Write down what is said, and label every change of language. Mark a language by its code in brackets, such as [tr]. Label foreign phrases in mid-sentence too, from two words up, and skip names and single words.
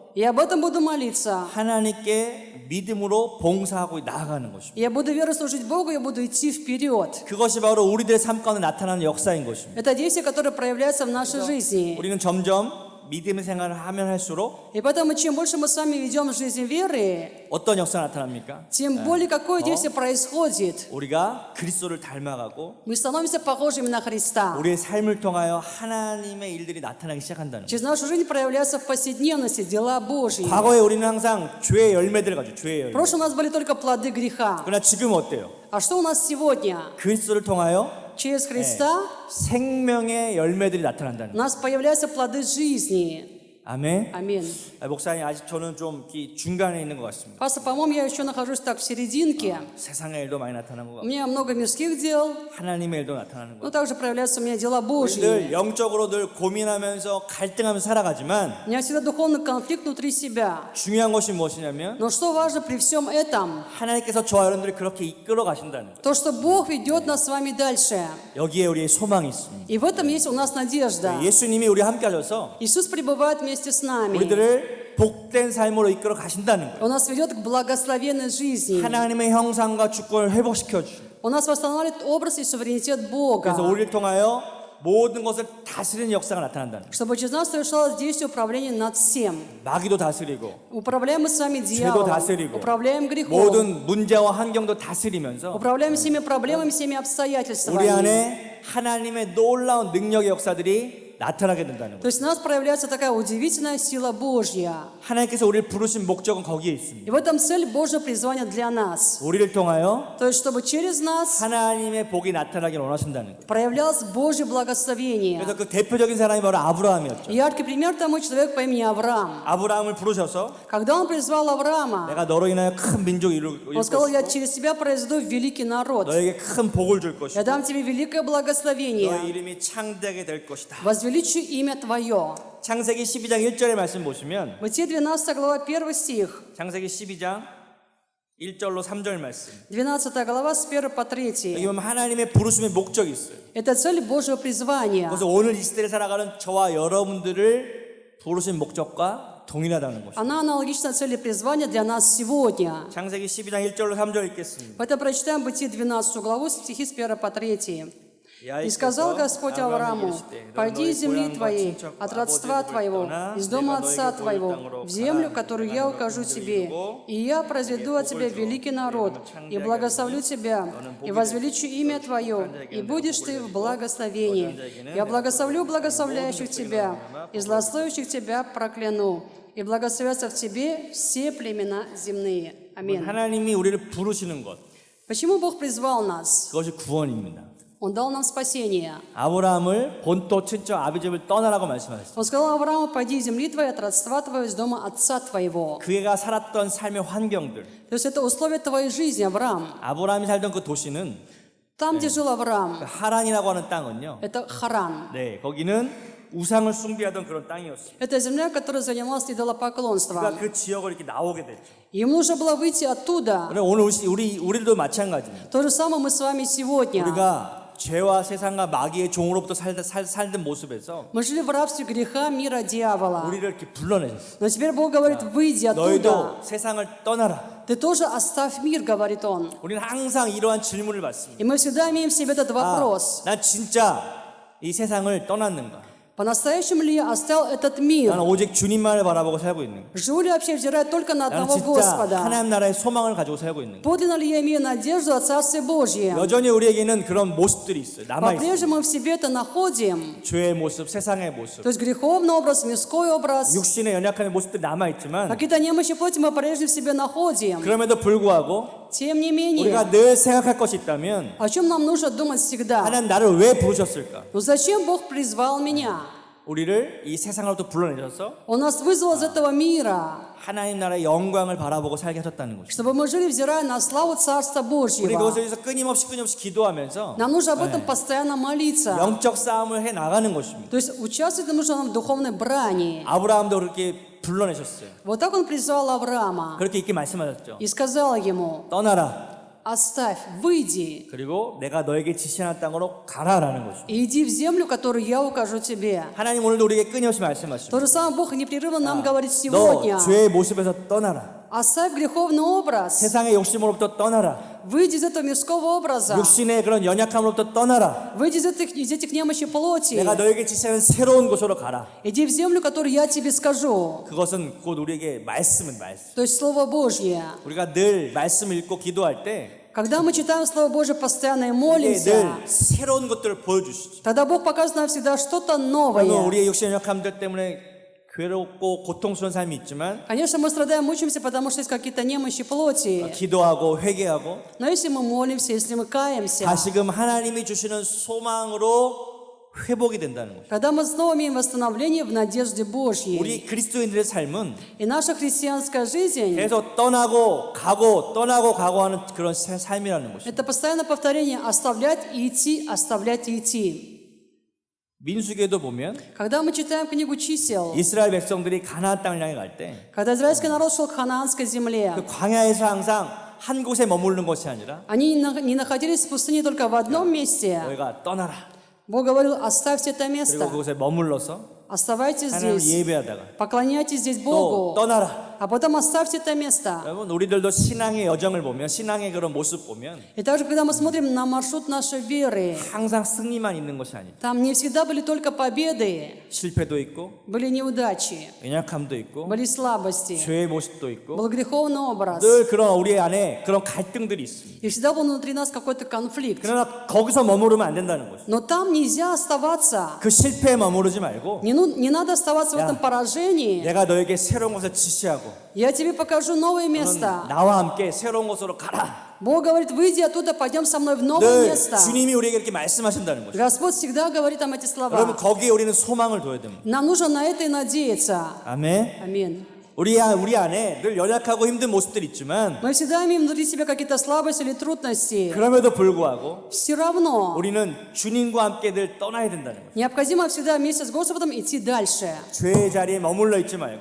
[ru] И об этом буду молиться. [ko] 하나님께 믿음으로 봉사하고 나아가는 것입니다. [ru] Я буду верой служить Богу, я буду идти вперед. [ko] 그것이 바로 우리들의 삶 가운데 나타나는 역사인 것입니다. [ru] Это действие, которое проявляется в нашей жизни. [ko] 우리는 점점 믿음의 생활을 하면 할수록 [ru] И поэтому, чем больше мы с вами ведем жизнь веры, [ko] 어떤 역사가 나타납니까? [ru] тем более какое действие происходит. [ko] 우리가 그리스도를 닮아가고 [ru] Мы становимся похожими на Христа. [ko] 우리의 삶을 통하여 하나님의 일들이 나타나기 시작한다는 거예요. [ru] Через нашу жизнь проявляются в повседневности дела Божьи. [ko] 과거에 우리는 항상 죄의 열매들을 가지고 죄의 [ru] В [ko] 열매. [ru] прошлом у нас были только плоды греха. [ko] 그러나 지금은 어때요? [ru] А что у нас сегодня? [ko] 그리스도를 통하여 [ru] Через Христа [ko] 생명의 열매들이 나타난다는 [ru] у [ko] 거예요. [ru] нас появляются плоды жизни. [ko] 아멘. [ru] Аминь. [ko] 목사님 아직 저는 좀 이렇게 중간에 있는 것 같습니다. [ru] Пастор, по-моему, я еще нахожусь так в серединке. [ko] 세상의 일도 많이 나타나는 것 [ru] У [ko] 같고 [ru] меня много мирских дел, [ko] 하나님의 일도 나타나는 것 [ru] но [ko] 같고 [ru] также проявляются у меня дела Божьи. [ko] 늘 영적으로 늘 고민하면서 갈등하면서 살아가지만 [ru] У меня всегда духовный конфликт внутри себя. [ko] 중요한 것이 무엇이냐면 [ru] Но что важно при всем этом? [ko] 하나님께서 저와 여러분들을 그렇게 이끌어 가신다는 거예요. [ru] То, что Бог ведет нас с вами дальше. [ko] 여기에 우리의 소망이 있습니다. [ru] И в этом есть у нас надежда. [ko] 예수님이 우리와 함께 하셔서 [ru] Иисус пребывает вместе с нами. [ko] 우리들을 복된 삶으로 이끌어 가신다는 거예요. [ru] Он нас ведет к благословенной жизни. [ko] 하나님의 형상과 주권을 회복시켜 주시고 [ru] Он нас восстанавливает образ и суверенитет Бога. [ko] 그래서 우리를 통하여 모든 것을 다스리는 역사가 나타난다는 거예요. [ru] Чтобы через нас совершалось действие управления над всем. [ko] 마귀도 다스리고 [ru] Управляем мы с вами [ko] 죄도 [ru] дьяволом. [ko] 다스리고 [ru] Управляем грехом. [ko] 모든 문제와 환경도 다스리면서 [ru] Управляем всеми проблемами, всеми [ko] 우리 [ru] обстоятельствами. [ko] 안에 하나님의 놀라운 능력의 역사들이 나타나게 된다는 [ru] То [ko] 거예요. [ru] есть у нас проявляется такая удивительная сила Божья. [ko] 하나님께서 우리를 부르신 목적은 거기에 [ru] И [ko] 있습니다. [ru] в этом цель Божьего призвания для нас. [ko] 우리를 통하여 [ru] То есть, чтобы через нас [ko] 하나님의 복이 나타나기를 원하신다는 거예요. [ru] проявлялось Божье благословение. [ko] 그래서 그 대표적인 사람이 바로 아브라함이었죠. [ru] Яркий пример тому человек по имени Авраам. [ko] 아브라함을 부르셔서 [ru] Когда он призвал Авраама, [ko] 내가 너로 인하여 큰 민족을 이룰 [ru] он сказал: я [ko] 것이고 [ru] через тебя произведу великий народ. [ko] 너에게 큰 복을 줄 것이고 [ru] Я дам тебе великое [ko] 너의 [ru] благословение. [ko] 이름이 창대하게 될 것이다. [ru] Возвеличу имя твое. [ko] 창세기 12장 1절의 말씀 보시면 [ru] Бытие 12 глава 1 стих. [ko] 창세기 12장 1절로 3절 말씀. [ru] 12 глава с 1 по [ko] 여기 [ru] 3. [ko] 보면 하나님의 부르심의 목적이 있어요. [ru] Это цель Божьего призвания. [ko] 그래서 오늘 이 시대에 살아가는 저와 여러분들을 부르신 목적과 동일하다는 것입니다. [ru] Она аналогична цели призвания для нас сегодня. [ko] 창세기 12장 1절로 3절 읽겠습니다. [ru] Поэтому прочитаем Бытие 12 главу, стихи с 1 по 3. И сказал Господь Аврааму: «Пойди из земли твоей, от родства твоего, из дома отца твоего, в землю, которую я укажу тебе, и я произведу от тебя великий народ, и благословлю тебя, и возвеличу имя твое, и будешь ты в благословении. Я благословлю благословляющих тебя, и злословящих тебя прокляну, и благословятся в тебе все племена земные». Аминь. [ko] 하나님이 우리를 부르시는 것, [ru] Почему Бог призвал нас? [ko] 그것이 구원입니다. [ru] Он дал нам спасение. [ko] 아브라함을 본토 친척 아비집을 떠나라고 말씀하셨어요. [ru] Он сказал Аврааму: «Пойди из земли твоей, от родства твоего, из дома отца твоего». [ko] 그가 살았던 삶의 환경들, [ru] То есть это условия твоей жизни, Авраам. [ko] 아브라함이 살던 그 도시는 [ru] Там, где жил Авраам, [ko] 하란이라고 하는 땅은요. [ru] это Харан. [ko] 네, 거기는 우상을 숭배하던 그런 땅이었어요. [ru] Это земля, которая занималась идолопоклонством. [ko] 그러니까 그 지역을 이렇게 나오게 됐죠. [ru] Ему нужно было выйти оттуда. [ko] 그래 오늘 우리들도 마찬가지입니다. [ru] То же самое мы с вами сегодня. [ko] 우리가 죄와 세상과 마귀의 종으로부터 살던 모습에서 [ru] Мы жили в рабстве греха, мира, дьявола. [ko] 우리를 이렇게 불러내셨어요. [ru] Но теперь Бог говорит: «Выйди оттуда. [ko] 너희도 세상을 떠나라. [ru] Ты тоже оставь мир», говорит Он. [ko] 우리는 항상 이러한 질문을 받습니다. [ru] И мы всегда имеем в себе этот вопрос. [ko] 난 진짜 이 세상을 떠났는가? [ru] По-настоящему ли я оставил этот мир? [ko] 나는 오직 주님만을 바라보고 살고 있는가? [ru] Живу ли я вообще, взирая только на [ko] 나는 [ru] одного [ko] 진짜 [ru] Господа? [ko] 하나님 나라의 소망을 가지고 살고 있는가? [ru] Подлинно ли я имею надежду о Царстве Божьем? [ko] 여전히 우리에게는 그런 모습들이 있어요. 남아 있어요. [ru] По-прежнему мы в себе это находим. [ko] 죄의 모습, 세상의 모습, [ru] То есть греховный образ, мирской образ. [ko] 육신의 연약함의 모습들이 남아 있지만 [ru] Какие-то немощи плоти мы по-прежнему в себе находим. [ko] 그럼에도 불구하고 [ru] Тем не менее, [ko] 우리가 늘 생각할 것이 있다면 [ru] о чем нам нужно думать всегда? [ko] 하나님 나를 왜 부르셨을까? [ru] Ну зачем Бог призвал меня? [ko] 우리를 이 세상으로부터 불러내셔서 [ru] Он нас вызвал из этого мира, [ko] 하나님 나라의 영광을 바라보고 살게 하셨다는 것이죠. [ru] чтобы мы жили, взирая на славу Царства [ko] 우리 [ru] Божьего. [ko] 그것을 위해서 끊임없이 기도하면서 [ru] Нам нужно об этом постоянно молиться. [ko] 영적 싸움을 해 나가는 것입니다. [ru] То есть участвовать нужно нам в духовной брани. [ko] 아브라함도 그렇게 불러내셨어요. [ru] Вот так Он призвал Авраама [ko] 그렇게 이렇게 말씀하셨죠. [ru] и сказал ему: [ko] 떠나라. [ru] «Оставь, выйди [ko] 그리고 내가 너에게 지시하는 땅으로 가라라는 것이죠. [ru] и иди в землю, которую я укажу тебе». [ko] 하나님 오늘도 우리에게 끊임없이 말씀하시죠. [ru] То же самое Бог непрерывно нам говорит [ko] 너 [ru] сегодня. [ko] 죄의 모습에서 떠나라. [ru] Оставь греховный образ, [ko] 세상의 욕심으로부터 떠나라. [ru] выйди из этого мирского образа, [ko] 육신의 그런 연약함으로부터 떠나라. [ru] выйди из этих немощей плоти, [ko] 내가 너에게 지시하는 새로운 곳으로 가라. [ru] иди в землю, которую я тебе скажу. [ko] 그것은 곧 우리에게 말씀은 말씀. [ru] То есть Слово Божье. [ko] 우리가 늘 말씀을 읽고 기도할 때 [ru] Когда мы читаем Слово Божье постоянно и [ko] 이게 [ru] молимся, [ko] 늘 새로운 것들을 보여주시죠. [ru] тогда Бог показывает нам всегда что-то [ko] 물론 [ru] новое. [ko] 우리의 육신의 연약함들 때문에 괴롭고 고통스러운 삶이 있지만 [ru] Конечно, мы страдаем, мучимся, потому что есть какие-то немощи плоти. [ko] 기도하고 회개하고 [ru] Но если мы молимся, если мы каемся, [ko] 다시금 하나님이 주시는 소망으로 회복이 된다는 거죠. [ru] когда мы снова имеем восстановление в надежде Божьей, [ko] 우리 그리스도인들의 삶은 [ru] и наша христианская жизнь [ko] 계속 떠나고 가고 하는 그런 삶이라는 것이죠. [ru] это постоянное повторение: оставлять и идти, оставлять и идти. [ko] 민수기에도 보면 [ru] Когда мы читаем книгу чисел, [ko] 이스라엘 백성들이 가나안 땅을 향해 갈 때 [ru] когда израильский народ шел к ханаанской земле, [ko] 그 광야에서 항상 한 곳에 머무르는 것이 아니라 [ru] они не находились в пустыне только в одном месте. [ko] 너희가 떠나라. [ru] Бог говорил: оставьте это [ko] 그리고 [ru] место, [ko] 그곳에 머물러서 [ru] оставайтесь [ko] 하나님을 [ru] здесь, [ko] 예배하다가 [ru] поклоняйтесь здесь [ko] 또 [ru] Богу, [ko] 떠나라. [ru] а потом оставьте это место. [ko] 여러분 우리들도 신앙의 여정을 보면 신앙의 그런 모습 보면 [ru] И также, когда мы смотрим на маршрут нашей веры, [ko] 항상 승리만 있는 것이 아니다. [ru] там не всегда были только победы, [ko] 실패도 있고 [ru] были неудачи, [ko] 연약함도 있고 [ru] были слабости, [ko] 죄의 모습도 있고 [ru] был греховный образ. [ko] 늘 그런 우리 안에 그런 갈등들이 있습니다. [ru] И всегда был внутри нас какой-то конфликт. [ko] 그러나 거기서 머무르면 안 된다는 거죠. [ru] Но там нельзя оставаться. [ko] 그 실패에 머무르지 말고 [ru] Не надо оставаться в этом поражении. [ko] 내가 너에게 새로운 곳을 지시하고 [ru] Я тебе покажу новое место. [ko] 나와 함께 새로운 곳으로 가라. [ru] Бог говорит: выйди оттуда, пойдем со мной в новое [ko] 늘 [ru] место. [ko] 주님이 우리에게 이렇게 말씀하신다는 거죠. [ru] Господь всегда говорит нам эти [ko] 여러분 [ru] слова. [ko] 거기에 우리는 소망을 둬야 됩니다. [ru] Нам нужно на это и надеяться. [ko] 아멘. [ru] Аминь. [ko] 우리 안에 늘 연약하고 힘든 모습들이 있지만 [ru] Мы всегда имеем внутри себя какие-то слабости или трудности. [ko] 그럼에도 불구하고 [ru] Все равно [ko] 우리는 주님과 함께 늘 떠나야 된다는 거죠. [ru] необходимо всегда вместе с Господом идти дальше. [ko] 죄의 자리에 머물러 있지 말고